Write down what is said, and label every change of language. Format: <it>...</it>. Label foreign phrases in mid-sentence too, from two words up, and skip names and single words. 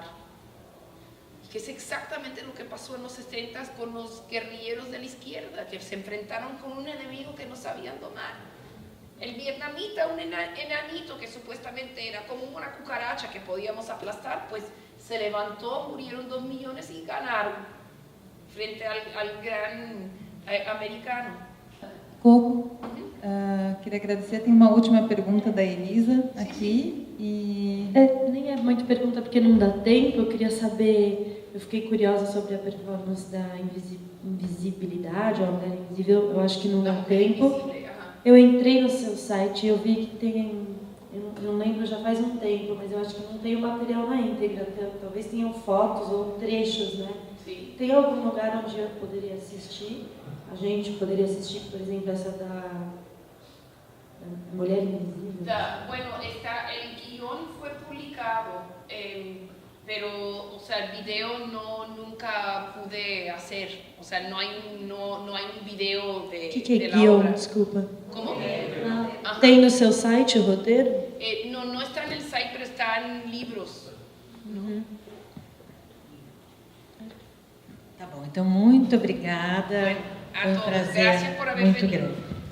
<es>Que es exactamente lo que pasó en los 60 con los guerrilleros de la izquierda, que se enfrentaron con un enemigo que no sabían domar. El vietnamita, un enanito que supuestamente era como una cucaracha que podíamos aplastar, pues se levantó, murieron 2 millones y ganaron frente al gran americano.</es> <pt>Coco, queria agradecer. Tem uma última pergunta da Elisa aqui. Nem é muito pergunta porque não dá tempo. Eu queria saber, eu fiquei curiosa sobre a performance da invisibilidade, ou a mulher invisível. Eu acho que não dá tempo. Eu entrei no seu site e eu vi que tem, eu não lembro, já faz um tempo, mas eu acho que não tem o material na íntegra. Talvez tenham fotos ou trechos, né? Sim. Tem algum lugar onde eu poderia assistir? A gente poderia assistir, por exemplo, essa da Mulher Invisível?</pt> <es>Bueno, el guión fue publicado, pero, o sea, el video nunca pude hacer. O sea, no hay un video de,</es> <pt>O que</pt> <es>de</es> <pt>é</pt> <es>la guion? obra.</es> <pt>Desculpa.</pt> <es>¿Cómo?</es> <pt>Tem no seu site o roteiro?</pt> <es>No está en el site, pero está en libros.</es> <pt>Tá bom, então muito obrigada. A Foi um</pt> <es>todos.</es> <pt>prazer</pt> <es>Gracias por haber</es> <pt>muito</pt> <es>venido.</es> <pt>grande.</pt>